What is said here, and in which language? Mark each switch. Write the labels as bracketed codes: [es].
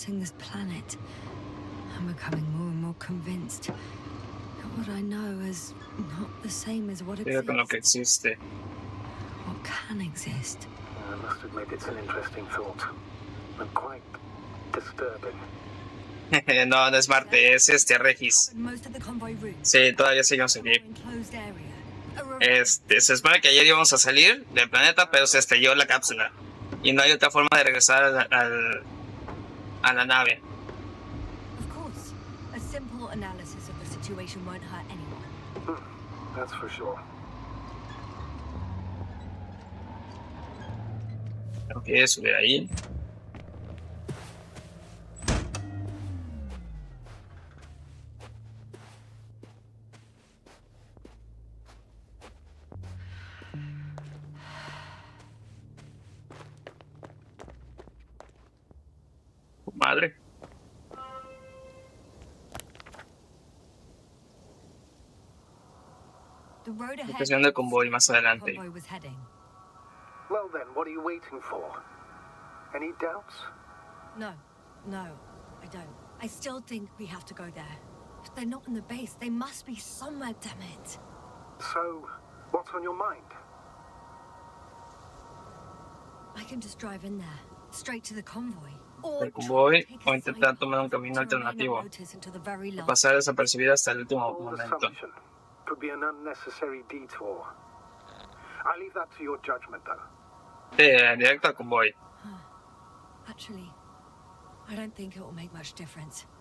[en] This planet, I'm becoming more and more convinced that what I know is not the same as what [es] Con lo que [en] exists. [es] existe. [en] What can exist? I must admit it's an interesting thought, and quite disturbing. [es] No es Marte, es Regis. [en] Most of the convoy route. [es] Sí, todavía seguimos aquí. [en] Enclosed area. [es] Se supone que ayer íbamos a salir del planeta, pero se estrelló la cápsula. Y no hay otra forma de regresar a la nave. [en] Of course, a simple analysis of the situation won't hurt anyone. That's for sure. [es] Tengo que subir ahí. Madre. [en] The road ahead. [es] Estación de convoy más adelante. [en] Well then, what are you waiting for? Any doubts? No, I don't. I still think we have to go there. If they're not in the base, they must be somewhere, damn it. So, what's on your mind? I can just drive in there, straight to the convoy. [es] El convoy o intentar tomar un camino alternativo. Pasar desapercibido hasta el último momento. [en] Could be an unnecessary detour. I leave that to your judgment, though. [es] Directo al convoy. [en] Actually, I don't think it will make much difference.